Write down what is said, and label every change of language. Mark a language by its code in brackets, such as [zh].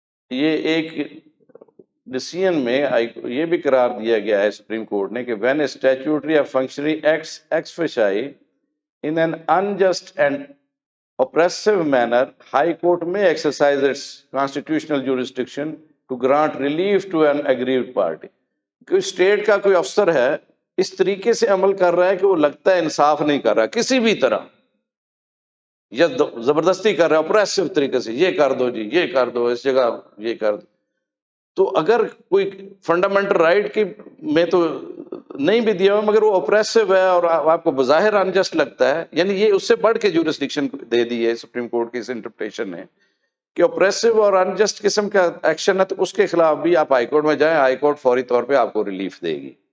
[ur] یہ ایک ڈیسیژن میں یہ بھی قرار دیا گیا ہے سپریم کورٹ نے کہ [en] When a statutory یا functionary acts ex facie in an unjust and oppressive manner, High Court may exercise its constitutional jurisdiction to grant relief to an aggrieved party. [ur] کوئی اسٹیٹ کا کوئی افسر ہے اس طریقے سے عمل کر رہا ہے کہ وہ لگتا ہے انصاف نہیں کر رہا کسی بھی طرح، یا زبردستی کر رہا ہے اپریسو طریقے سے، یہ کر دو جی، یہ کر دو، اس جگہ یہ کر دو. تو اگر کوئی فنڈامنٹل رائٹ کی میں تو نہیں بھی دیا ہوا مگر وہ اپریسو ہے اور آپ کو بظاہر انجسٹ لگتا ہے، یعنی یہ اس سے بڑھ کے جورسڈکشن دے دی ہے سپریم کورٹ کی اس انٹرپریٹیشن نے کہ اپریسو اور انجسٹ قسم کا ایکشن ہے تو اس کے خلاف بھی آپ ہائی کورٹ میں جائیں، ہائی کورٹ فوری طور پہ آپ کو ریلیف دے گی.